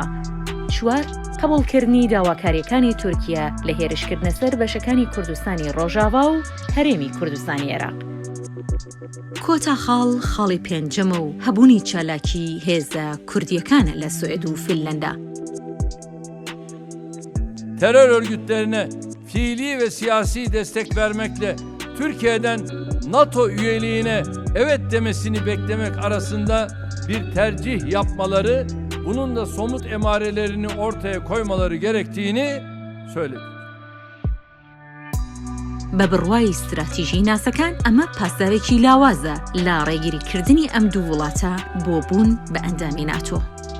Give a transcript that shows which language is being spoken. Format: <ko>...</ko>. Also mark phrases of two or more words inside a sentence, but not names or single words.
<ckb>4. قبولکردنی داواکاریەکانی تورکیا لە هێرشکردنە سەر بەشەکانی کوردستانی ڕۆژاوا و هەرێمی کوردستانی عێراق. کۆتا خاڵی پێنجەمە و هەبوونی چالاکی هێزە کوردیەکانە لە سوئد و فینلەندا.</ckb> <tr>Terör örgütlerine fiili ve siyasi destek vermekle Türkiye'den NATO üyeliğine evet demesini beklemek arasında bir tercih yapmaları, bunun da somut emarelerini ortaya koymaları gerektiğini söyledi.</tr> <ckb>بە بڕوای استراتیژی ناسەکان ئەمە پاسدارێکی لاوازە لە ڕێگریکردنی ئەم دوو وڵاتە بۆ بوون بە ئەندامی ناتۆ.</ckb>